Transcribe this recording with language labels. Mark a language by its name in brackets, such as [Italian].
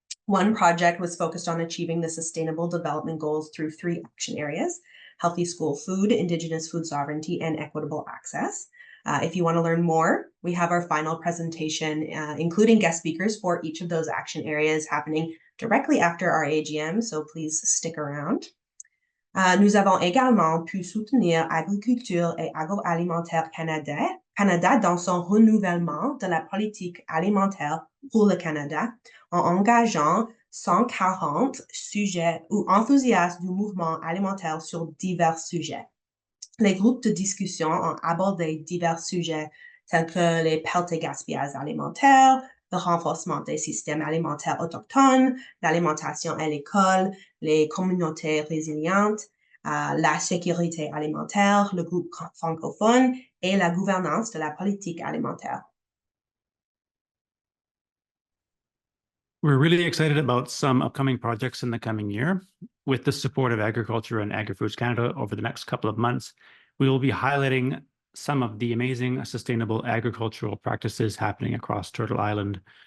[English] One project was focused on achieving the Sustainable Development Goals through 3 action areas: healthy school food, Indigenous food sovereignty, and equitable access. If you want to learn more, we have our final presentation, including guest speakers for each of those action areas, happening directly after our AGM, so please stick around. [French] Nous avons également pu soutenir Agriculture et Agroalimentaire Canada dans son renouvellement de la politique alimentaire pour le Canada en engageant 140 sujets ou enthousiastes du mouvement alimentaire sur divers sujets. Les groupes de discussion ont abordé divers sujets tels que les pertes et gaspillages alimentaires, le renforcement des systèmes alimentaires autochtones, l'alimentation à l'école, les communautés résilientes, la sécurité alimentaire, le groupe francophone et la gouvernance de la politique alimentaire. [English] We're really excited about some upcoming projects in the coming year. With the support of Agriculture and Agri-Foods Canada over the next couple of months, we will be highlighting some of the amazing sustainable agricultural practices happening across Turtle Island.